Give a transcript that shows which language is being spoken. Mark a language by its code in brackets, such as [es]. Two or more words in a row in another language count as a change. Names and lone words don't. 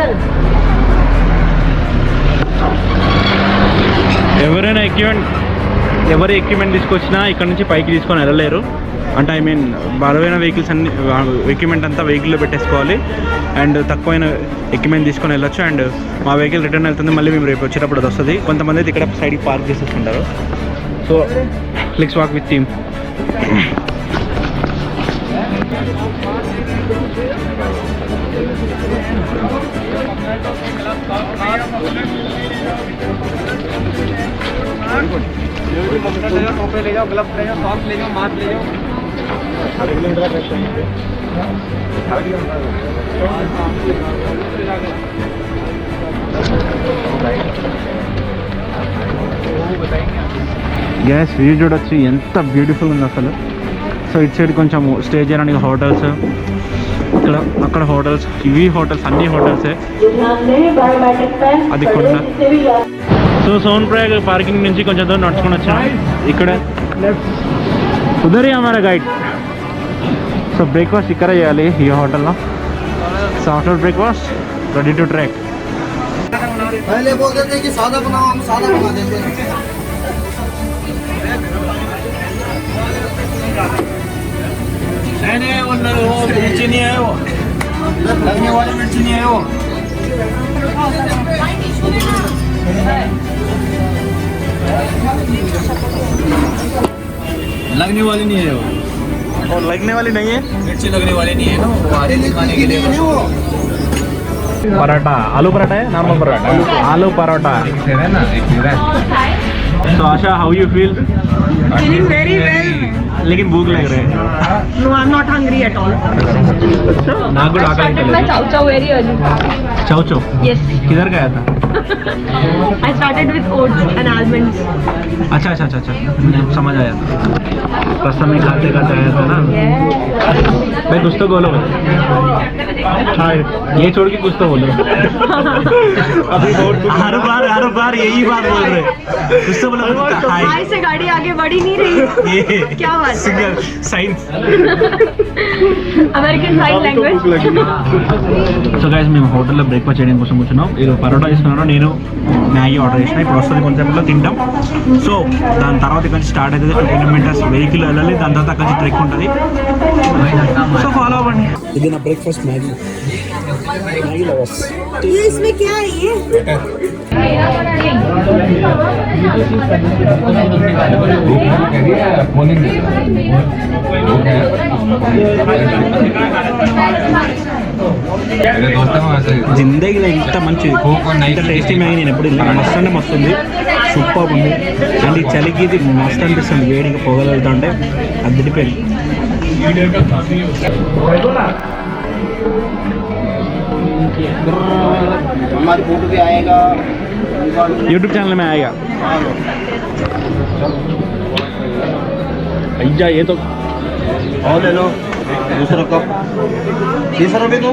[te] ఎవరి ఎక్విప్మెంట్ తీసుకొచ్చినా ఇక్కడ నుంచి పైకి తీసుకొని వెళ్ళలేరు. అంటే [en] I mean [te] బరువైన వెహికల్స్ అన్ని ఎక్విప్మెంట్ అంతా వెహికల్లో పెట్టేసుకోవాలి. అండ్ తక్కువైన ఎక్విప్మెంట్ తీసుకొని వెళ్ళొచ్చు. అండ్ మా వెహికల్ రిటర్న్ వెళ్తుంది, మళ్ళీ మేము రేపు వచ్చేటప్పుడు అది వస్తుంది. కొంతమంది అయితే ఇక్కడ సైడ్కి పార్క్ చేసేసుకుంటారు. [en] So let's walk with team. [hi] टोपे ले जाओ, ग्लव्स ले जाओ, सॉक्स ले जाओ, मास्क ले जाओ. [te] గ్యాస్ వ్యూ చూడొచ్చు ఎంత బ్యూటిఫుల్ ఉంది అసలు. సో ఇటు సైడ్ కొంచెం స్టే చేయడానికి హోటల్స్, ఇక్కడ అక్కడ హోటల్స్, ఇవి హోటల్స్, అన్ని హోటల్సే. అది కొండ. సో సోన్ ప్రయాగ్ పార్కింగ్ నుంచి కొంచెం దూరం నడుచుకొని వచ్చాం. ఇక్కడ [hi] उधर हमारा [te] గైడ్. సో బ్రేక్ఫాస్ట్ ఇక్కడ చేయాలి ఈ హోటల్లో. [en] So after breakfast ready to trek. [hi] पहले बोल देते कि सादा बनाओ, हम सादा बना देते हैं. नहीं वो मिर्ची नहीं है, वो लगने वाली मिर्ची नहीं है. वो लगने वाली नहीं है. वो लगने वाली नहीं है, मिर्ची लगने वाली नहीं है ना. वो आधे खाने के लिए पराठा, आलू पराठा है, नॉर्मल पराठा, आलू पराठा. [en] So Asha, how you feel? Feeling very well. [hi] लेकिन भूख लग रहा है. [en] No, I'm not hungry at all. ना गुड आकर started my chow chow very early. चाउ चाउ Yes. [hi] किधर गया था? [en] I started with oats and almonds. [hi] अच्छा अच्छा अच्छा अच्छा, समझ आया. रास्ता में खाते खाते आया था ना. भाई कुछ तो बोलो. हाँ ये छोड़ के कुछ तो बोलो. अभी हर बार यही बात बोल रहे. कुछ तो बोलो. हाय से गाड़ी आगे बढ़ ही नहीं रही. क्या बात है? [en] साइंस, American Sign Language. So guys [te] మేము హోటల్లో బ్రేక్ఫాస్ట్ చేయడం కోసం కూర్చున్నాం. ఇది పరోటా తీసుకున్నాను, నేను మ్యాగీ ఆర్డర్ చేసిన. ఇప్పుడు వస్తుంది కొంచెంలో తింటాం. సో దాని తర్వాత ఇక్కడ స్టార్ట్ అవుతుంది 2 కిలోమీటర్స్ వెహికల్ వెళ్ళాలి. దాని తర్వాత అక్కడ ట్రెక్ ఉంటుంది. [en] So follow [te] అవ్వండి. ఇది నా బ్రేక్ఫాస్ట్ మ్యాగీ లవర్స్. [hi] ये इसमें क्या है ये? [te] జిందగీలో ఇంత మంచి ఇంత టేస్టీ మ్యాగీ నేను ఎప్పుడు మస్తు అంటే మస్తు ఉంది. సూపర్ ఉంది. అండ్ ఈ చలికి ఇది మస్తు అనిపిస్తుంది. వేడిగా పొగలుగుతా ఉంటే అద్దడిపోయింది. [hi] हमारी फोटो भी आएगा यूट्यूब चैनल में आएगा. भैया ये तो और ले लो दूसरा कप. 30 रुपये को